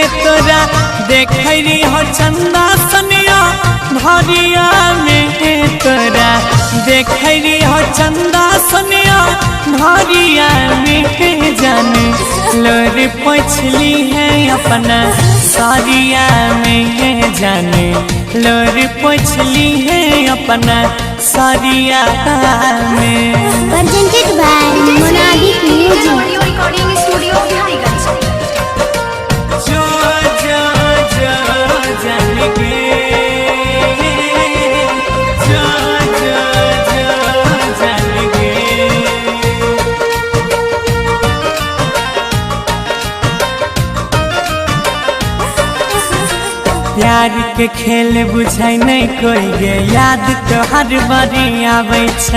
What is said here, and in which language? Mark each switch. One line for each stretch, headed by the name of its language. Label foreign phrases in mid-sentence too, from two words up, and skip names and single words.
Maithili: तोरा देखरी हो चंदा सनिया भरिया में, तोरा देखरी हो चंदा सनिया भरिया में जाने लोर पोछली है अपना सारिया में, जाने लोर पोछली है अपना सारिया में।
English: Presented by Monabic Digital Music. Audio Recording Studio Bihariganj।
Maithili: जो जो जो जान गे, जो जो जो जान गे। प्यार के खेल बुझै नहीं कोई गे, याद तो हर बारी आबै छै।